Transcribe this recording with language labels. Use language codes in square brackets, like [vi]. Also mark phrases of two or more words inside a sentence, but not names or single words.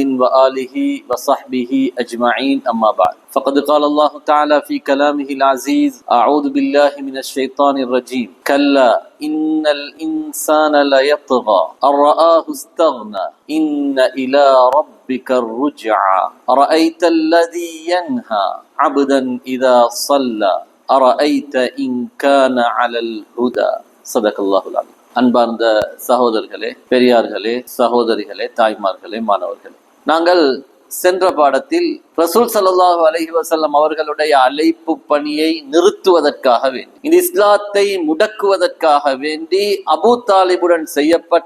[ar] وآله وصحبه أجمعين أما بعد فقد قال الله تعالى في كلامه العزيز أعوذ بالله من الشيطان الرجيم كلا إن الإنسان ليطغى أن رآه استغنى إن إلى ربك الرجعى أرأيت الذي ينهى عبدا إذا صلى أرأيت إن كان على الهدى صدق الله العظيم. [ta] அன்பார்ந்த சகோதரர்களே, பெரியார்களே, சகோதரிகளே, தாய்மார்களே, மாணவர்களே, நாங்கள் சென்ற பாடத்தில் ரசூல் [ar] صلى الله عليه وسلم [ta] அவர்களுடைய அழைப்பு பணியை நிறுத்துவதற்காக வேண்டி, இந்த இஸ்லாத்தை முடக்குவதற்காக வேண்டி அபூ தாலிபுடன் செய்யப்பட்ட